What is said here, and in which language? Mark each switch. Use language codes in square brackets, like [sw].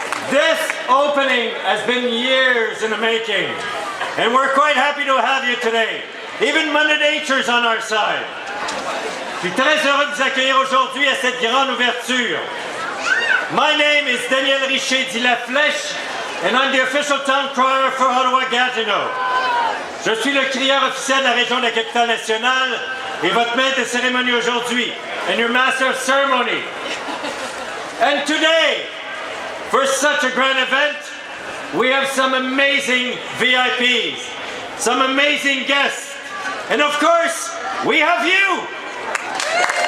[en] This opening has been years in the making, and we're quite happy to have you today. Even Mother Nature's on our side. [fr] Je suis très heureux de vous accueillir aujourd'hui à cette grande ouverture. [en] My name is Daniel Richer dit La Flèche, and I'm the official town crier for Ottawa-Gatineau. [fr] Je suis le crieur officiel de la région de la Capitale-Nationale et votre maître de cérémonie aujourd'hui, [en] and your master of ceremony. And today, for such a grand event, we have some amazing VIPs, some amazing guests, and of course, we have you!